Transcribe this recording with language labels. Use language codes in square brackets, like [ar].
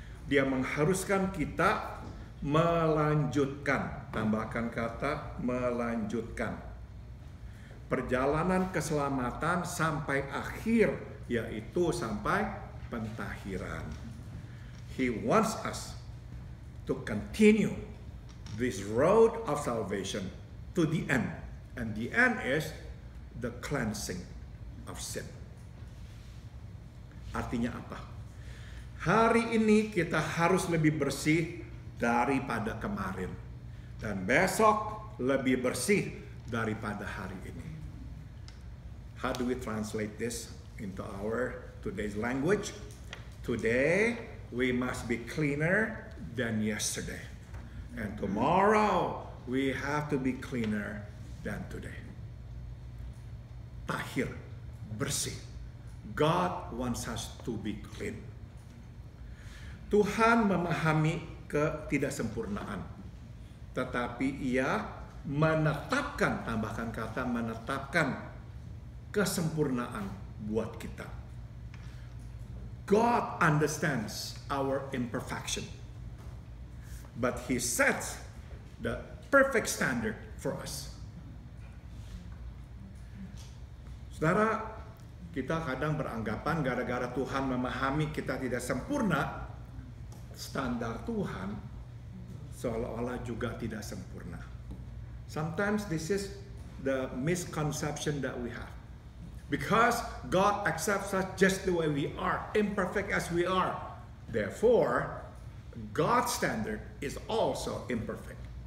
[id] Dia mengharuskan kita melanjutkan, tambahkan kata melanjutkan, perjalanan keselamatan sampai akhir, yaitu sampai pentahiran. [en] He wants us to continue this road of salvation to the end. And the end is the cleansing of sin. [id] Artinya apa? Hari ini kita harus lebih bersih daripada kemarin. Dan besok lebih bersih daripada hari ini. [en] How do we translate this into our today's language? Today, we must be cleaner than yesterday. And tomorrow, we have to be cleaner than today. [id] Tahir, bersih. [en] God wants us to be clean. [id] Tuhan memahami ketidaksempurnaan, tetapi Ia menetapkan, tambahkan kata menetapkan kesempurnaan buat kita. [en] God understands our imperfection, but He sets the perfect standard for us. [id] Saudara, kita kadang beranggapan gara-gara Tuhan memahami kita tidak sempurna, standar Tuhan seolah-olah juga tidak sempurna. [en] Sometimes this is the misconception that we have. Because God accepts us just the way we are, imperfect as we are. Therefore, God's standard is also imperfect.